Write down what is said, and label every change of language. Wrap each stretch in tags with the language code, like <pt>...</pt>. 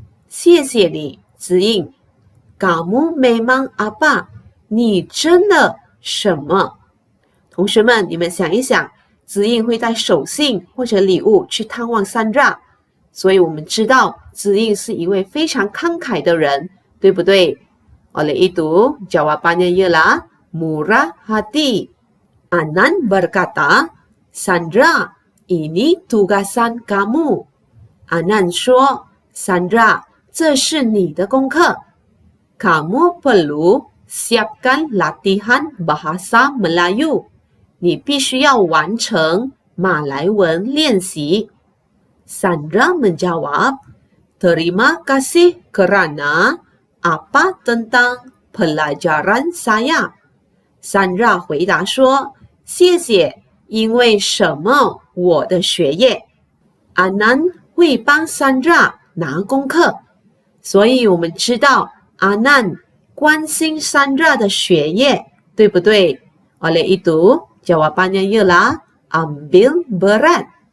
<zh>谢谢你，</zh> <ms>Ziying. Kamu memang apa?</ms> <zh>你真的什么？同学们，你们想一想，子印会带手信或者礼物去探望Sandra，所以我们知道子印是一位非常慷慨的人，对不对？</zh> <ms>Oleh itu, jawabannya ialah murah hati. Anan berkata, Sandra, ini tugasan kamu.</ms> <zh>Anan 说， Sandra, 这是你的功课。</zh> <ms>Kamu perlu siapkan latihan bahasa Melayu.</ms> <zh>你必须要完成马来文练习。</zh> <ms>Sandra menjawab, terima kasih kerana apa tentang pelajaran saya.</ms> <zh>Sandra 回答说，谢谢，因为什么我的学业。 Anan 会帮 Sandra 拿功课，所以我们知道 Anan 关心 Sandra 的学业，对不对？</zh> <ms>Oleh itu, jawabannya ialah ambil berat.</ms>